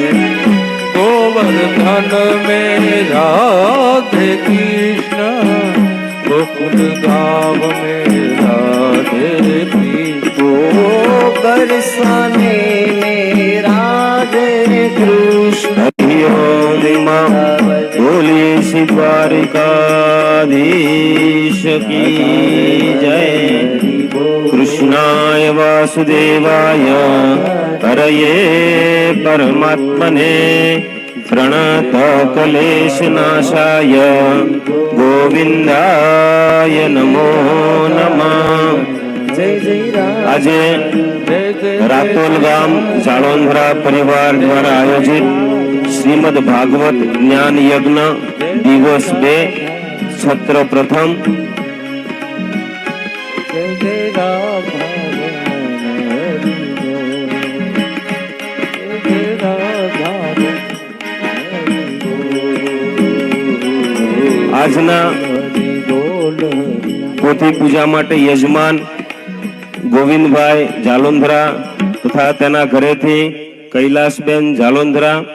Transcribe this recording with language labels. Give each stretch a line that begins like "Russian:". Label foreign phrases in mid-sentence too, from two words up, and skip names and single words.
Hindi: गोवर्धन में राधे कृष्ण गोकुल गाँव में राधे कृष्ण ओ बरसाने में राधे कृष्ण बोलिए श्री द्वारिकाधीश की जय।
Sanskrit: कृष्णाय वासुदेवाय हरये परमात्मने प्रणत क्लेशनाशाय गोविंदाय नमो नमः।
Hindi: जय जय राधा
Gujarati: આજે રાતોલ ગામ જાળોંધરા પરિવાર દ્વારા આયોજિત શ્રીમદ ભાગવત જ્ઞાન યજ્ઞ દિવસ 2 સત્ર પ્રથમ
Hindi: जय जय राधा रमण हरि बोल जय जय राधा रमण
Gujarati: આજના
Hindi: हरि बोल
Gujarati: પોથી પૂજા માટે યજમાન ગોવિંદભાઈ જાલોંધરા તથા તેના ઘરેથી કૈલાસબેન જાલોંધરા